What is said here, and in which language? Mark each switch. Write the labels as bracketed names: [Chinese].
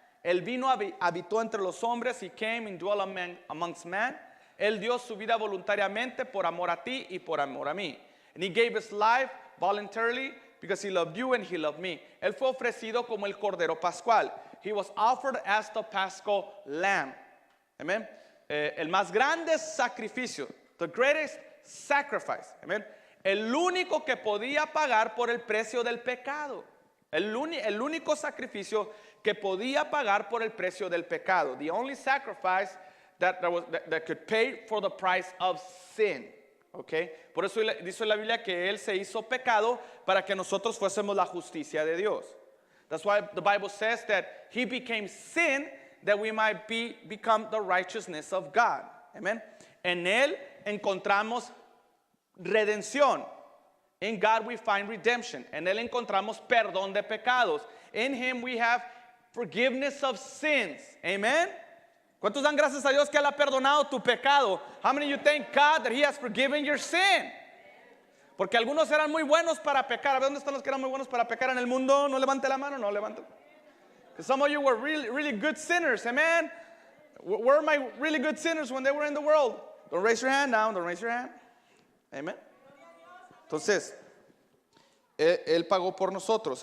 [Spanish] Él vino, habitó entre los hombres. [English] He came and dwelt amongst men. [Spanish] Él dio su vida voluntariamente por amor a ti y por amor a mí. [English] And he gave his life voluntarily because he loved you and he loved me. [Spanish] Él fue ofrecido como el Cordero Pascual. [English] He was offered as the Paschal Lamb. Amen. [Spanish] El más grande sacrificio. [English] The greatest sacrifice. [Spanish] Amen. El único que podía pagar por el precio del pecado. El único sacrificio que podía pagar por el precio del pecado. [English] The only sacrifice that could pay for the price of sin. Okay? [Spanish] Por eso dice la Biblia que Él se hizo pecado para que nosotros fuésemos la justicia de Dios. [English] That's why the Bible says that He became sin that we might become the righteousness of God. Amen. [Spanish] En Él encontramos redención. [English] In God we find redemption. [Spanish] En Él encontramos perdón de pecados. [English] In Him we have forgiveness of sins. Amen. [Spanish] ¿Cuántos dan gracias a Dios que Él ha perdonado tu pecado? [English] How many of you thank God that He has forgiven your sin? [Spanish] Porque algunos eran muy buenos para pecar. A ver, ¿dónde están los que eran muy buenos para pecar en el mundo? No levante la mano, no levante. [English] Some of you were really, really good sinners. Amen. Were my really good sinners when they were in the world? Don't raise your hand now. Don't raise your hand. Amen. [Spanish] Entonces, Él pagó por nosotros.